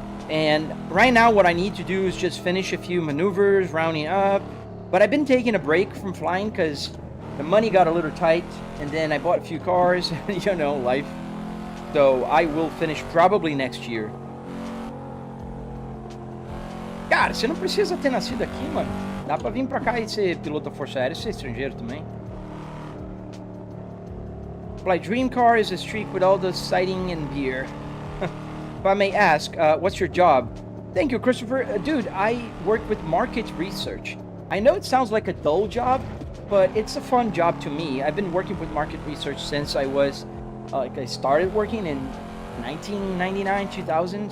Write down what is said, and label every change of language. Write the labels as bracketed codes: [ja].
[en] And right now what I need to do is just finish a few maneuvers, rounding up. But I've been taking a break from flying because the money got a little tight. And then I bought a few cars, you know, life. So I will finish probably next year. [pt] Cara, você não precisa ter nascido aqui, mano. Dá pra vir pra cá e ser piloto da Força Aérea e ser estrangeiro também. [en] My dream car is a streak with all the sighting and beer. If I may ask, what's your job? Thank you, Christopher. Dude, I work with market research. I know it sounds like a dull job, but it's a fun job to me. I've been working with market research since I was, I started working in 1999, 2000.